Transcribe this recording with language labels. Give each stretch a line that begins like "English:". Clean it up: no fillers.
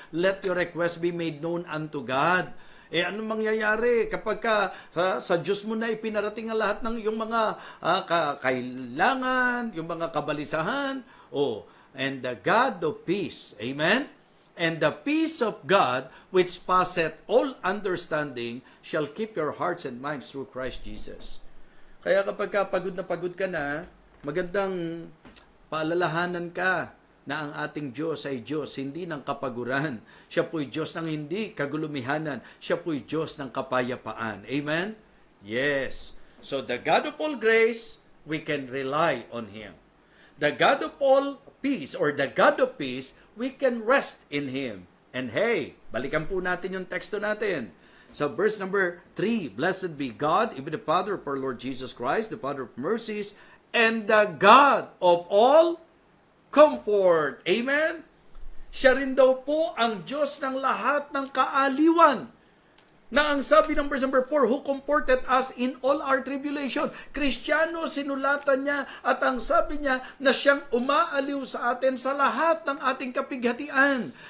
English: Let your request be made known unto God.
Filipino: Ano mangyayari kapag sa Diyos mo na ipinarating ang lahat ng yung mga kailangan, yung mga kabalisahan?
English: And the God of peace, amen? And the peace of God, which passeth all understanding, shall keep your hearts and minds through Christ Jesus.
Filipino: Kaya kapag pagod ka na, magandang paalalahanan ka na ang ating Diyos ay Diyos, hindi ng kapaguran. Siya po'y Diyos ng hindi kagulumihanan. Siya po'y Diyos ng kapayapaan.
English: Amen? Yes. So the God of all grace, we can rely on Him. The God of all peace, or the God of peace, we can rest in Him. And hey,
Filipino: balikan po natin yung teksto natin.
English: So verse number 3, Blessed be God, even the Father of our Lord Jesus Christ, the Father of mercies, and the God of all comfort. Amen?
Filipino: Siya rin daw po ang Diyos ng lahat ng kaaliwan. Na ang sabi ng
English: verse number 4, who comforted us in all our tribulation.
Filipino: Kristiyano, sinulatan niya at ang sabi niya na siyang umaaliw sa atin sa lahat ng ating kapighatian.